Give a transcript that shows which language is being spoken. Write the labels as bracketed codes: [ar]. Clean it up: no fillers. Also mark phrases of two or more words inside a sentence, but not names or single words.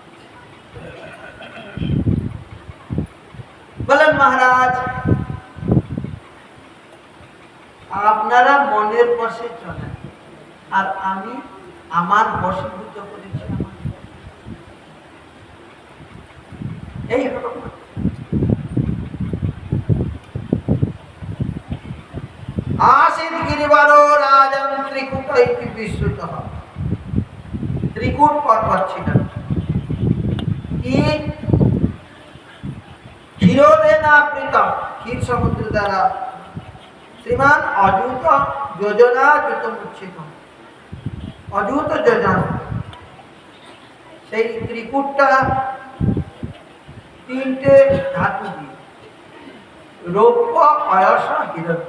[bn] বলেন মহারাজ, আপনারা মনের বশে চলেন, আর আমি আমার বশীভূত করেছি এই হলো। [sa] आसीत् गिरिवरो राजन त्रिकूट इति विश्रुतः। [bn] त्रिकूट पर्वत ছিলেন, কি [sa] ক্ষীরোদেন আবৃত, [bn] ক্ষীর সমুদ্র দ্বারা [sa] শ্রীমান অযুত যোজনা যুত মুচ্ছিত, [bn] অযুত যোজনা। সেই ত্রিকূটটা তিনটে ধাতু দিয়ে, রৌপ্য, অয়স, হিরণ্য।